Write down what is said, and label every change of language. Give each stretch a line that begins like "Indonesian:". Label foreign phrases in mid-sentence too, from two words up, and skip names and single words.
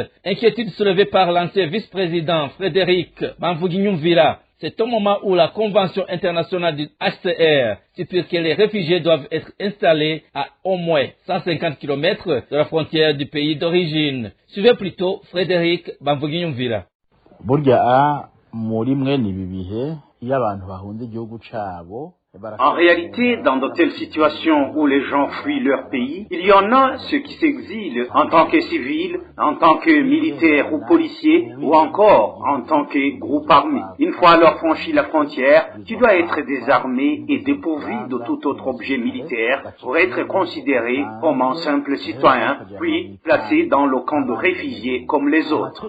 French: Inquiétude soulevée par l'ancien vice-président Frédéric Bamvuginyumvila. C'est au moment où la Convention internationale du HCR stipule que les réfugiés doivent être installés à au moins 150 km de la frontière du pays d'origine. Suivez plutôt Frédéric Bamvuginyumvila.
Rundi: Burya muri mwene ibi bihe iyo abantu bahunze igihugu cabo.
French: En réalité, dans de telles situations où les gens fuient leur pays, il y en a ceux qui s'exilent en tant que civils, en tant que militaires ou policiers, ou encore en tant que groupe armé. Une fois alors franchi la frontière, tu dois être désarmé et dépourvu de tout autre objet militaire pour être considéré comme un simple citoyen, puis placé dans le camp de réfugiés comme les autres.